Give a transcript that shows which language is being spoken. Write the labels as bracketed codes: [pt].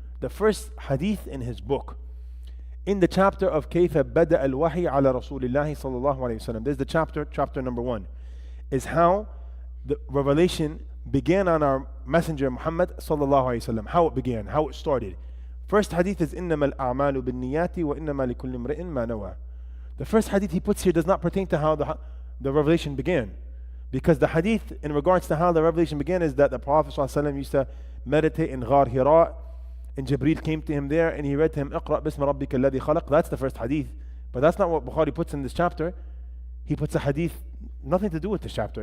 [en] The first hadith in his book, in the chapter of [ar] كيف بدأ الوحي على رسول الله صلى الله عليه وسلم. [en] There's the chapter number 1, is how the revelation began on our Messenger Muhammad sallallahu alaihi wasallam. How it began, how it started. First hadith is [ar] إِنَّمَا الْأَعْمَالُ بِالنِّيَّاتِ وَإِنَّمَا لِكُلِّ امْرِئٍ مَا نَوَى. [en] The first hadith he puts here does not pertain to how the revelation began. Because the hadith in regards to how the revelation began is that the Prophet ﷺ used to meditate in Ghar Hira, and Jibreel came to him there and he read to him, [ar] اقرأ بِسْمِ رَبِّكَ الَّذِي خَلَقَ. [en] That's the first hadith. But that's not what Bukhari puts in this chapter. He puts a hadith, nothing to do with this chapter.